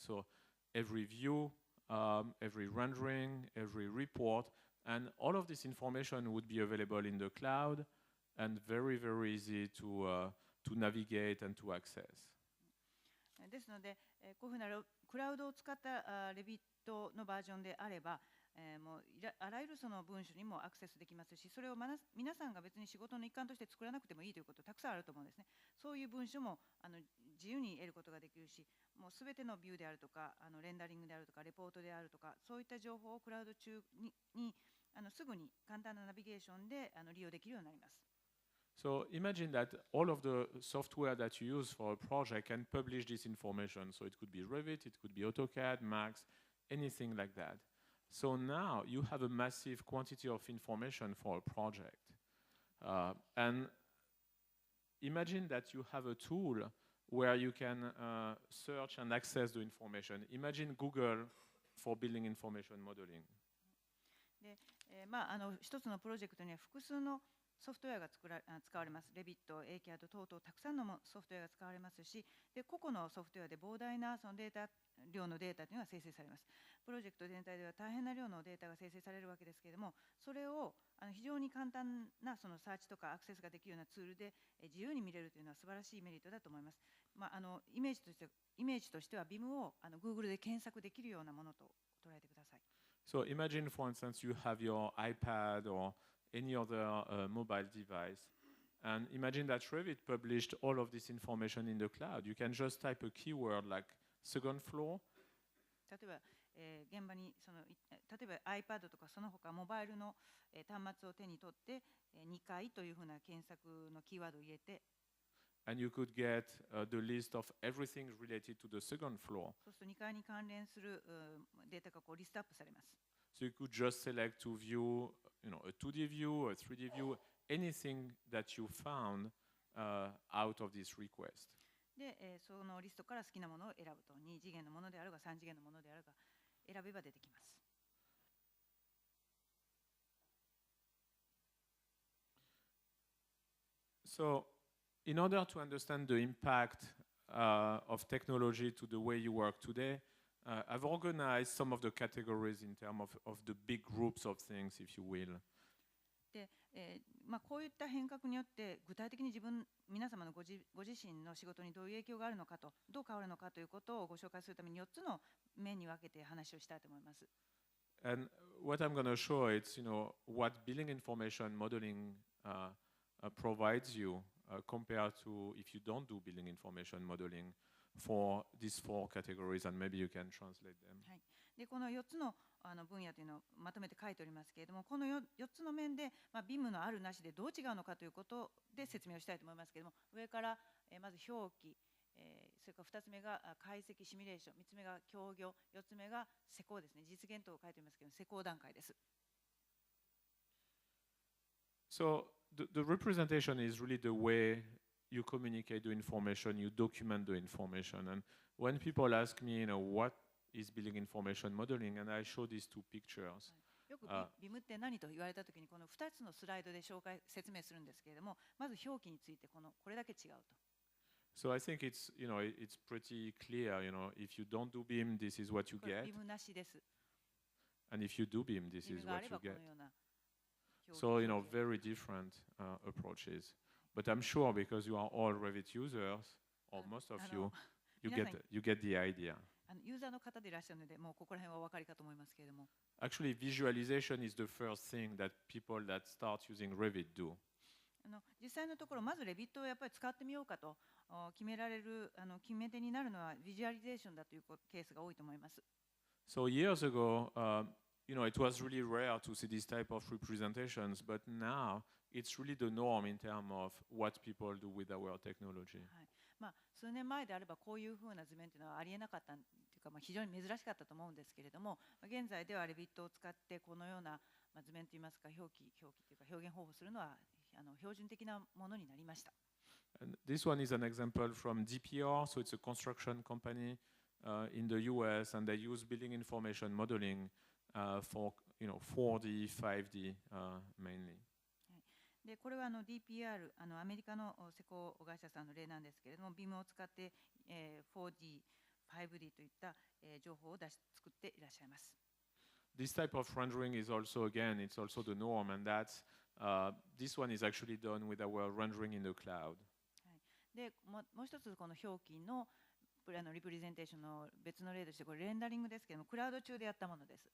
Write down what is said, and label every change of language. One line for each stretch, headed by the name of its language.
English: So every view, every rendering, every report, and all of this information would be available in the cloud and very, very easy to navigate and to access.
Japanese: ですので、こういうふうなクラウドを使ったレビットのバージョンであれば、もうあらゆるその文書にもアクセスできますし、それを皆さんが別に仕事の一環として作らなくてもいいということたくさんあると思うんですね。そういう文書も自由に得ることができるし、もうすべてのビューであるとかレンダリングであるとかレポートであるとか、そういった情報をクラウド中にすぐに簡単なナビゲーションで利用できるようになります。
English: So imagine that all of the software that you use for a project can publish this information. So it could be Revit, it could be AutoCAD, Max, anything like that. So now you have a massive quantity of information for a project. And imagine that you have a tool where you can search and access the information. Imagine Google for building information modeling.
Japanese: で、一つのプロジェクトには複数のソフトウェアが使われます。レビット、ACAD 等々たくさんのソフトウェアが使われますし、で個々のソフトウェアで膨大なその量のデータというのが生成されます。プロジェクト全体では大変な量のデータが生成されるわけですけれども、それを非常に簡単なそのサーチとかアクセスができるようなツールで自由に見れるというのは素晴らしいメリットだと思います。イメージとしては BIM をGoogle で検索できるようなものと捉えてください。
English: So imagine, for instance, you have your iPad or any other mobile device, and imagine that Revit published all of this information in the cloud. You can just type a keyword like second floor.
Japanese: 例えば、現場に例えば iPad とかその他モバイルの端末を手に取って2階というふうな検索のキーワードを入れて、
English: And you could get the list of everything related to the second floor.
Japanese: そうすると2階に関連するデータがリストアップされます。
English: So you could just select to view, a 2D view, a 3D view, anything that you found out of this request.
Japanese: で、そのリストから好きなものを選ぶと、2次元のものであるが3次元のものであるが選べば出てきます。
English: So, in order to understand the impact of technology to the way you work today, I've organized some of the categories in terms of the big groups of things, if you will.
Japanese: で、こういった変革によって具体的に皆様のご自身の仕事にどういう影響があるのかと、どう変わるのかということをご紹介するために4つの面に分けて話をしたいと思います。
English: And what I'm going to show is, what building information modeling provides you compared to if you don't do building information modeling for these 4 categories, and maybe you can translate them.
Japanese: はい、でこの4つの分野というのをまとめて書いておりますけれども、この 4つの面で、BIM のあるなしでどう違うのかということで説明をしたいと思いますけれども、上から、まず表記、それから2つ目が解析シミュレーション、3つ目が協業、4つ目が施工ですね。実現と書いておりますけど、施工段階です。
English: So the representation is really the way you communicate the information, you document the information. And when people ask me, what is building information modeling, and I show these 2 pictures.
Japanese: よく BIM って何と言われたときに、この2つのスライドで説明するんですけれども、まず表記についてこれだけ違うと。
English: So I think it's pretty clear, if you don't do BIM, this is what you get.
Japanese: BIM なしです。
English: And if you do BIM, this is what you get.
Japanese: このような
English: So, very different approaches. But I'm sure because you are all Revit users, or most of you, you get the idea.
Japanese: ユーザーの方でいらっしゃるので、もうここら辺はお分かりかと思いますけれども。
English: Actually, visualization is the first thing that people that start using Revit do.
Japanese: 実際のところ、まずレビットをやっぱり使ってみようかと決められる決め手になるのはビジュアリゼーションだというケースが多いと思います。
English: So years ago, it was really rare to see this type of representations, but now it's really the norm in terms of what people do with our technology.
Japanese: はい。数年前であればこういうふうな図面というのはありえなかったというか、非常に珍しかったと思うんですけれども、現在ではレビットを使ってこのような図面といいますか表記というか表現方法をするのは標準的なものになりました。
English: And this one is an example from DPR, so it's a construction company in the US, and they use building information modeling for 4D, 5D mainly.
Japanese: でこれはDPR アメリカの施工会社さんの例なんですけれども、BIM を使って、4D、5D といった、情報を作っていらっしゃいます。
English: This type of rendering is also, again, it's also the norm, and that's this one is actually done with our rendering in the cloud.
Japanese: でもう一つこの表記のリプレゼンテーションの別の例としてこれレンダリングですけども、クラウド中でやったものです。